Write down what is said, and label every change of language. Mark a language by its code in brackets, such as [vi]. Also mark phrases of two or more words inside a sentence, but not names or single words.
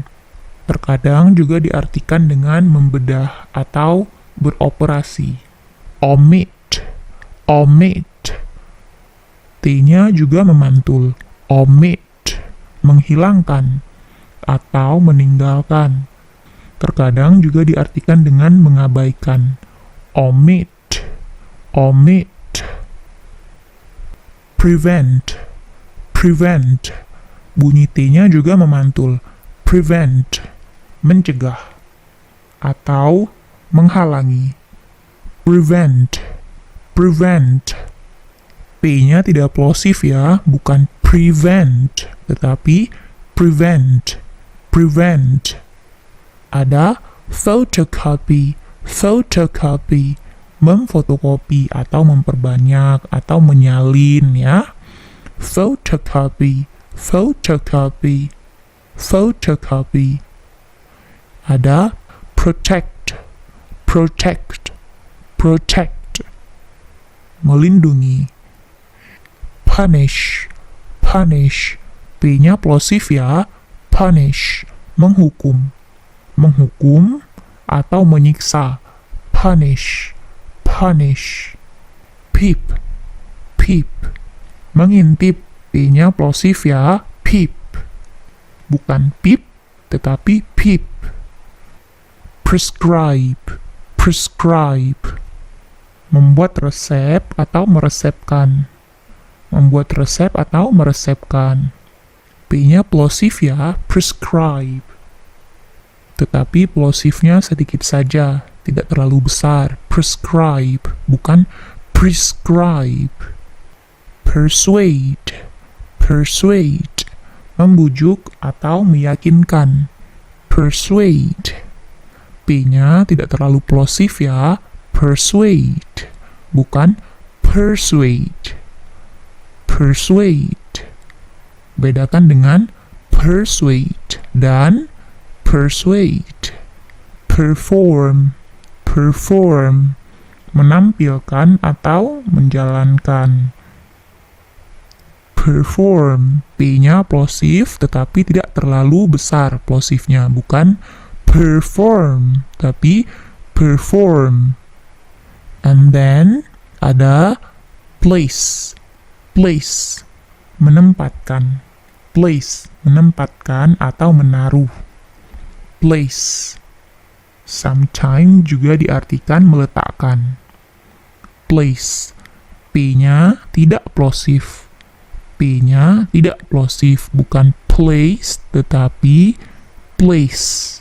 [id] Terkadang juga diartikan dengan membedah atau beroperasi. [en] Omit, omit. [id] T-nya juga memantul, omit, menghilangkan atau meninggalkan. Terkadang juga diartikan dengan mengabaikan. [en] Omit, omit. Prevent, prevent. [id] Bunyi T-nya juga memantul, prevent, mencegah atau menghalangi. [en] Prevent, prevent. [id] P-nya tidak plosif ya, bukan prevent, tetapi [en] prevent, prevent. [id] Ada [en] photocopy, photocopy, [id] memfotokopi atau memperbanyak atau menyalin ya. [en] Photocopy, photocopy, photocopy. Ada protect, protect, protect, melindungi. Punish, punish. [id] P-nya plosif ya, punish, menghukum. Menghukum atau menyiksa. [en] Punish, punish. Peep, peep, [id] mengintip. P-nya plosif ya, peep. Bukan peep, tetapi peep. [en] Prescribe, prescribe. [id] Membuat resep atau meresepkan. Membuat resep atau meresepkan. P-nya plosif ya, prescribe. Tetapi plosifnya sedikit saja, tidak terlalu besar. [en] Prescribe, bukan prescribe. Persuade, persuade. [id] Membujuk atau meyakinkan. [en] Persuade. [id] P-nya tidak terlalu plosif ya, persuade, bukan persuade. [en] Persuade. [id] Bedakan dengan persuade dan persuade. [en] Perform, perform. [id] Menampilkan atau menjalankan. [en] Perform. [id] P-nya plosif tetapi tidak terlalu besar plosifnya, bukan perform, tapi perform. [en] And then ada place, place, [id] menempatkan. Place, menempatkan atau menaruh. [en] Place. [id] Sometimes juga diartikan meletakkan. Place. P-nya tidak plosif. P-nya tidak plosif, bukan place, tetapi place.